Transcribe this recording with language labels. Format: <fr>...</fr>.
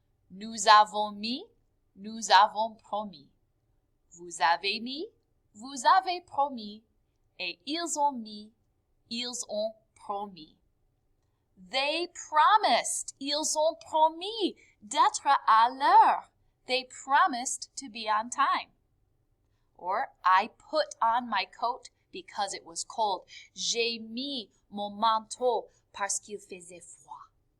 <fr>Nous avons mis, nous avons promis. Vous avez mis, vous avez promis. Et ils ont mis, ils ont promis.</fr> <en>They promised,</en> <fr>ils ont promis d'être à l'heure.</fr> <en>They promised to be on time. Or, I put on my coat because it was cold.</en> <fr>J'ai mis mon manteau parce qu'il faisait froid.</fr>